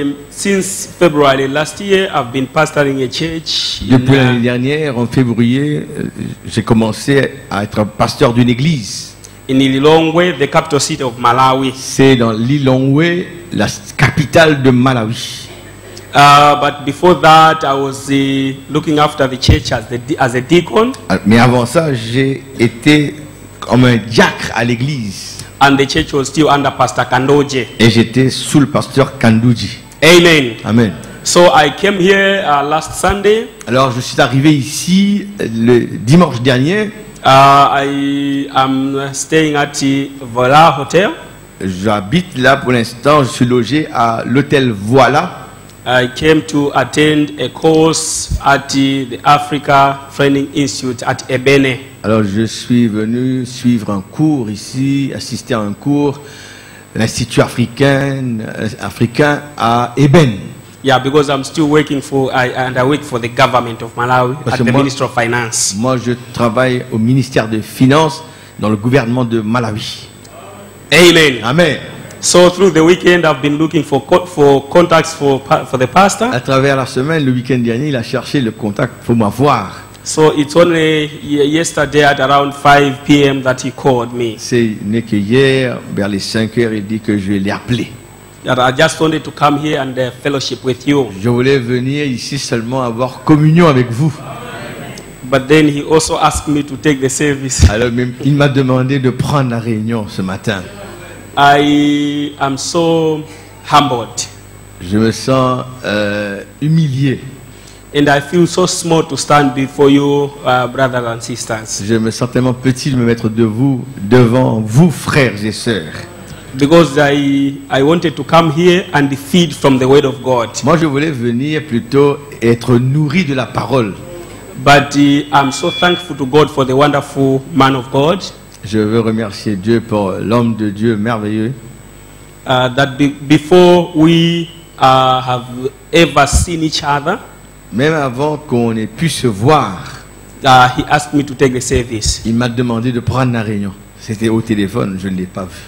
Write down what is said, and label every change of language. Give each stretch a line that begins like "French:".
English: Since February last year, I've been pastoring a church.
French: Depuis l'année dernière, en février, j'ai commencé à être pasteur d'une église.
English: In Lilongwe, the capital city of Malawi.
French: C'est dans Lilongwe, la capitale de Malawi.
English: But before that, I was looking after the church as a deacon.
French: Mais avant ça, j'ai été comme un diacre à l'église.
English: And the church was still under Pastor Kandoje.
French: Et j'étais sous le pasteur Kandoji. Amen. Amen.
English: So I came here last Sunday.
French: Alors je suis arrivé ici le dimanche dernier.
English: I am staying at the Vola Hotel.
French: J'habite là pour l'instant. Je suis logé à l'hôtel Voila.
English: I came to attend a course at the Africa Training Institute at Ebene.
French: Alors je suis venu suivre un cours ici, assister à un cours à l'Institut africain à Eben.
English: Yeah, because I'm still working I work for the government of Malawi at the Ministry of Finance.
French: Moi je travaille au ministère des Finances dans le gouvernement de Malawi. Amen. Amen.
English: So through the weekend, I've been looking for contacts for the pastor.
French: À travers la semaine, le week-end dernier, il a cherché le contact pour m'avoir.
English: So it's only yesterday at around 5 p.m. that he called me.
French: C'est né que hier, vers les 5 heures, il dit que je l'ai appelé.
English: That I just wanted to come here and fellowship with you.
French: Je voulais venir ici seulement avoir communion avec vous.
English: But then he also asked me to take the service.
French: Alors même, il m'a demandé de prendre la réunion ce matin.
English: I am so humbled.
French: Je me sens humilié.
English: And I feel so small to stand before you, brothers and sisters.
French: Je me sens tellement petit de me mettre devant vous, frères et sœurs.
English: Because I wanted to come here and feed from the word of God.
French: Moi, je voulais venir plutôt être nourri de la parole.
English: But I'm so thankful to God for the wonderful man of God.
French: Je veux remercier Dieu pour l'homme de Dieu merveilleux.
English: That before we have ever seen each other,
French: Même avant qu'on ait pu se voir,
English: he asked me to take the service.
French: il m'a demandé de prendre la réunion. C'était au téléphone, je ne l'ai pas vu.